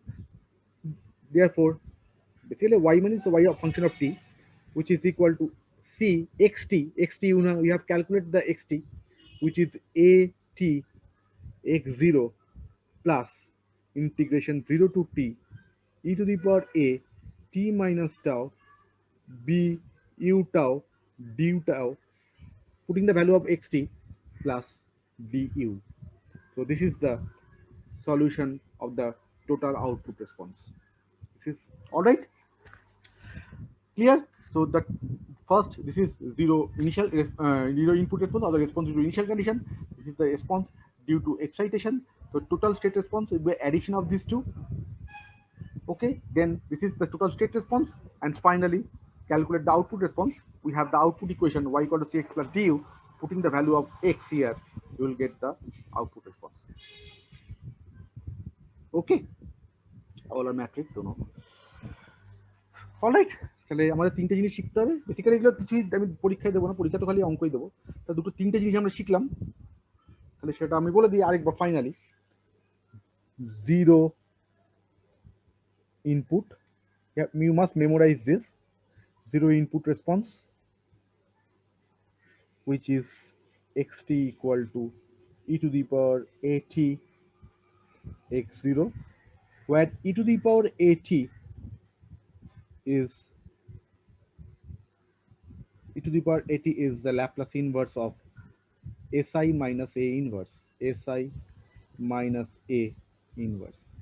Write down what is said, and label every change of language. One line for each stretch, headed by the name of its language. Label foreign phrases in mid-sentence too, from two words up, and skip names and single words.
English: Therefore, basically y means the y of function of t, which is equal to c xt. Xt, you know, you have calculated the xt, which is a t x0 plus integration 0 to t e to the power a t minus tau b u tau du tau, putting the value of xt plus du. So this is the solution of the total output response. This is all right. Clear? So the first, this is zero initial zero input response, or the response due to initial condition. This is the response due to excitation. So total state response will be addition of these two. Okay, then this is the total state response, and finally calculate the output response. We have the output equation y equal to cx plus du. Putting the value of x here, you will get the output response. Okay, all our matrix, you know.
Bangla: অলরাইট, তাহলে আমাদের তিনটে জিনিস শিখতে হবে। বেসিক্যালি এগুলো কিছুই আমি পরীক্ষায় দেবো না, পরীক্ষা তো খালি অঙ্কই দেবো। তা দুটো তিনটে জিনিস আমরা শিখলাম, তাহলে সেটা আমি বলে দিই আরেকবার ফাইনালি।
English: জিরো input, you must memorize this. Zero input response, which is xt equal to e to the power at x0, where e to the power at is the Laplace inverse of si minus a inverse, si minus a inverse.